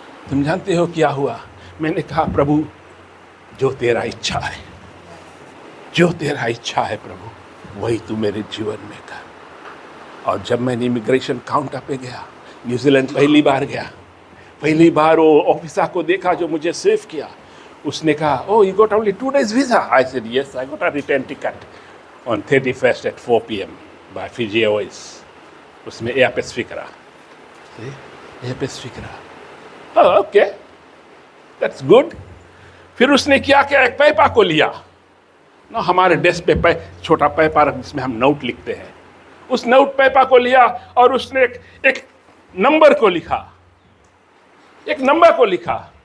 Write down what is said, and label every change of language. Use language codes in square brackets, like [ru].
[hi] तुम जानते हो क्या हुआ? मैंने कहा, प्रभु जो तेरा इच्छा है, जो तेरा इच्छा है प्रभु, वही तू मेरे जीवन में कर। और जब मैंने इमिग्रेशन काउंटर पे गया, न्यूजीलैंड पहली बार गया, पहली बार वो ऑफिसर को देखा जो मुझे सेव किया। उसने कहा, [en] oh, you got only 2 days visa? I said, yes, I got a return ticket on 31st at 4 p.m. by Fiji Airways. [hi] उसमें एयर पैसिफिक रहा, एयर पैसिफिक रहा। [en] oh, okay, that's good। [hi] फिर उसने क्या किया, एक पेपर को लिया ना, हमारे डेस्क पे छोटा पेपर जिसमें हम नोट लिखते हैं, उस नोट पेपर को लिया और उसने एक नंबर को लिखा, एक नंबर को लिखा।